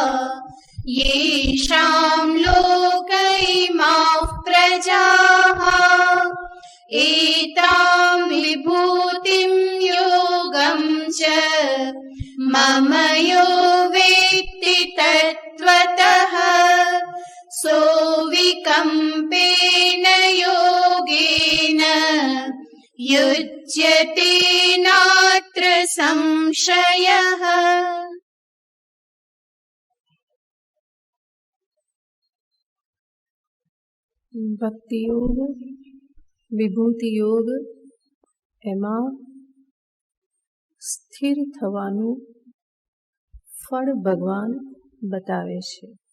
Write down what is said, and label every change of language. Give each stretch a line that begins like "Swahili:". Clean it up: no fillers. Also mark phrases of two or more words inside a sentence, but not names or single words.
Sanskrit: येषां लोक इमाः प्रजाः एतां विभूतिं योगं च मम यो वेत्ति तत्त्वतः सोऽविकम्पेन योगेन युज्यते नात्र संशयः।
Gujarati: ભક્તિ યોગ, વિભૂતિ યોગ, એમાં સ્થિર થવાનું ફળ ભગવાન બતાવે છે.